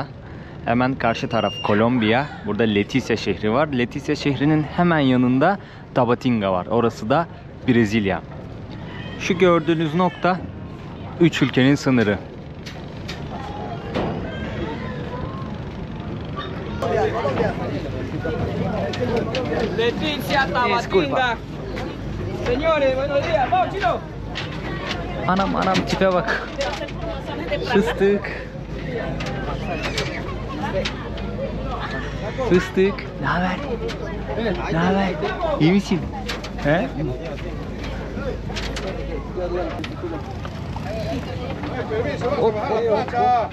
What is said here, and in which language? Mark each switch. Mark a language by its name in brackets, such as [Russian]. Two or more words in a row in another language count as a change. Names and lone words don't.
[Turkish] Hemen karşı taraf Kolombiya. Burada Leticia şehri var. Leticia şehrinin hemen yanında Tabatinga var. Orası da Brezilya. Şu gördüğünüz nokta üç ülkenin sınırı. Leticia, Tabatinga. [Spanish] Señores, buenos días. Vamos, chino. [Turkish] Anam anam tipe bak. Fıstık. Fıstık. Ne haber? Ne haber? İyi misin? He? Hop hop hop hop.